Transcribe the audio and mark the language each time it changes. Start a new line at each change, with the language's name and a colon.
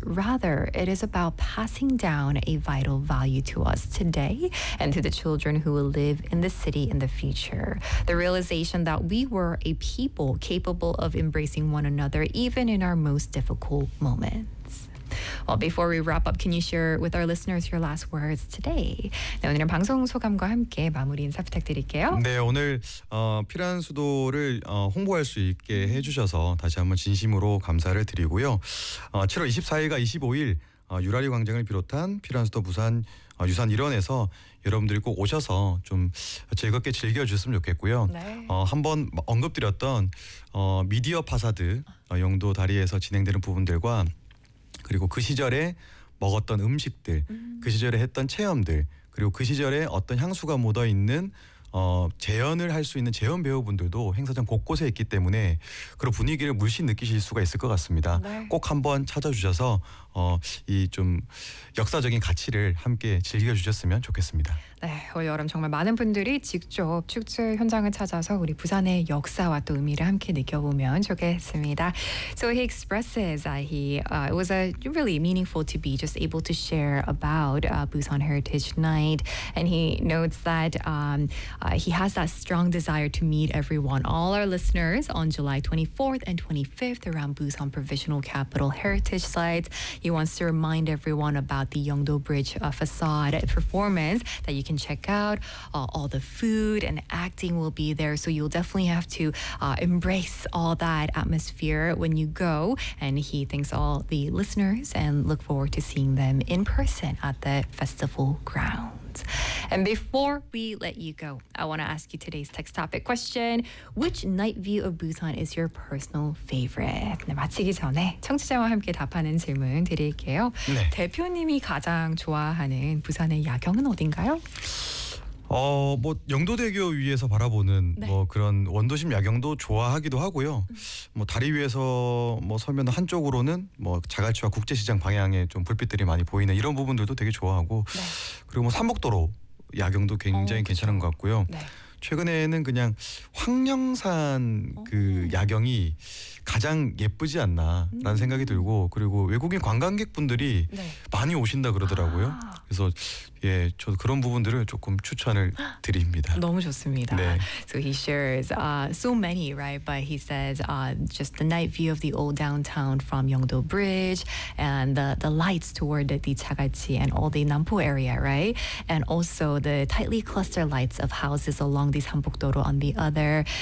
English: Rather, it is about passing down a vital value to us today and to the children who will live in the city in the future. The realization that we were a people capable of embracing one another even in our most difficult moments. Well, before we wrap up, can you share with our listeners your last words today?
Korean: 네, 오늘은 방송 소감과 함께 마무리 인사 부탁드릴게요. 네, 오늘 피란 수도를 홍보할 수 있게 해주셔서 다시 한번 진심으로 감사를 드리고요. 7월 24일과 25일 유라리 광장을 비롯한 피란 수도 부산 유산 일원에서 여러분들이 꼭 오셔서 좀 즐겁게 즐겨주셨으면 좋겠고요. 네. 한번 언급드렸던 미디어 파사드 영도 다리에서 진행되는 부분들과 그리고 그 시절에 먹었던 음식들, 그 시절에 했던 체험들, 그리고 그 시절에 어떤 향수가 묻어있는 재현을 할 수 있는 재현 배우분들도 행사장 곳곳에 있기 때문에 그런 분위기를 물씬 느끼실 수가 있을 것 같습니다. 네. 꼭 한번 찾아주셔서 이 좀 역사적인 가치를 함께 즐겨주셨으면 좋겠습니다. 네, 올 여름 정말 많은 분들이 직접 축제 현장을 찾아서 우리 부산의 역사와 또 의미를 함께 느껴보면 좋겠습니다.
English: So he expresses that it was really meaningful to be just able to share about Busan Heritage Night, and he notes that he has that strong desire to meet everyone, all our listeners, on July 24th and 25th around Busan Provisional Capital Heritage Sites. He wants to remind everyone about the Yeongdo Bridge facade performance that you can check out. All the food and acting will be there, so you'll definitely have to embrace all that atmosphere when you go. And he thanks all the listeners and look forward to seeing them in person at the festival grounds. And before we let you go, I want to ask you today's text topic question. Which night view of Busan is your personal favorite?
Korean: 네, 마치기 전에 청취자와 함께 답하는 질문 드릴게요. 네. 대표님이 가장 좋아하는 부산의 야경은 어딘가요? 뭐 영도대교 위에서 바라보는 네. 뭐 그런 원도심 야경도 좋아하기도 하고요. 뭐 다리 위에서 뭐 서면 한쪽으로는 뭐 자갈치와 국제시장 방향에 좀 불빛들이 많이 보이는 이런 부분들도 되게 좋아하고 네. 그리고 뭐 삼복도로 야경도 굉장히 괜찮은 것 같고요. 네. 최근에는 그냥 황령산 그 야경이 가장 예쁘지 않나라는 생각이 들고 그리고 외국인 관광객분들이 네. 많이 오신다 그러더라고요. 아. 그래서 예, 저도 그런 부분들을 조금 추천을 드립니다. 너무 좋습니다. 네.
English: So he shares so many, right? But he says just the night view of the old downtown from Yeongdo Bridge and the lights toward the Jagalchi and all the Nampo area, right? And also the tightly clustered lights of houses along the Sanbokdo-ro on the other.